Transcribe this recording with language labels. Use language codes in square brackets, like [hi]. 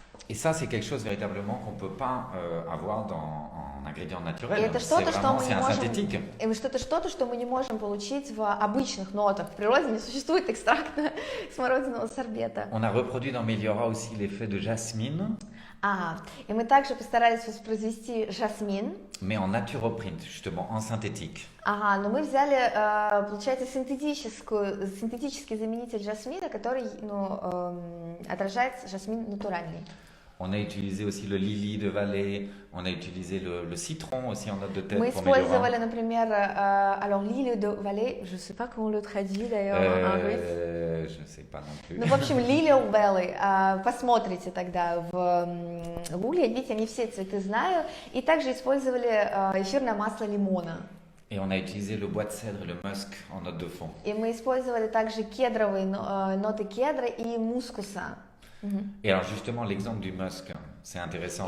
[fr] Et ça, c'est quelque chose véritablement qu'on ne peut pas avoir en ingrédients naturels. [ru] И это [fr] C'est un synthétique. [ru] Что-то, что мы не можем получить в обычных нотах. В природе не существует экстракта смородинового сорбета. [fr] On a reproduit dans Meliora aussi l'effet de jasmine. [ru] И мы также постарались воспроизвести жасмин. [fr] mais en naturoprint, justement, en synthétique. [ru] Но мы взяли, получается, синтетический заменитель жасмина, который отражает жасмин натуральный. [fr] On a utilisé aussi le lily de Valais, on a utilisé le citron aussi en note de tête [ru] Мы [fr] pour Médora. [ru] использовали, например, [fr] alors lily de Valais, je sais pas comment on le traduit d'ailleurs en russe. Je ne sais pas non plus. [ru] Ну, в общем, Lily of Valley, посмотрите тогда в гугле, видите, они все цветы знаю, и также использовали эфирное масло лимона. [fr] Et on a utilisé le bois de cèdre et le musc en note de fond. [ru] И мы использовали также кедровые ноты кедра и мускуса. [fr] Et alors justement, l'exemple du musc, c'est intéressant.